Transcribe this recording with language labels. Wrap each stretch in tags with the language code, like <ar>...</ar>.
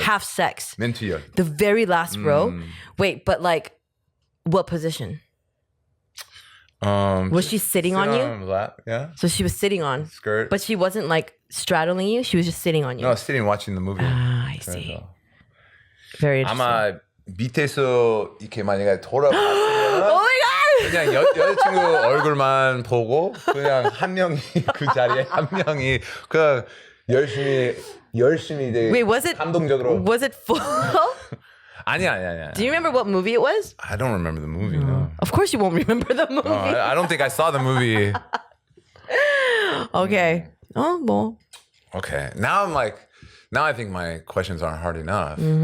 <en>have sex?</en> <ko>맨 뒤열.</ko> <en>The very last row? Wait, but like, what position? Was she sitting on you? Lap, yeah. So she was sitting on. Skirt. But she wasn't like straddling you. She was just sitting on you. No, sitting watching the movie. Ah, I see. Very interesting.</en> <ko>아마 밑에서 이렇게 만약에 돌아봤으면</ko> <en>Oh my god!</en> <ko>그냥 여자친구 얼굴만 보고 그냥 한 명이 그 자리에 한 명이 그냥 열심히 되게</ko> <en>Wait, was it full?</en> <ko>아니야.</ko> <en>Do you remember what movie it was? I don't remember the movie. No. Of course you won't remember the movie. No, I don't think I saw the movie. Okay. Oh, well. Okay. Now I think my questions aren't hard enough.</en>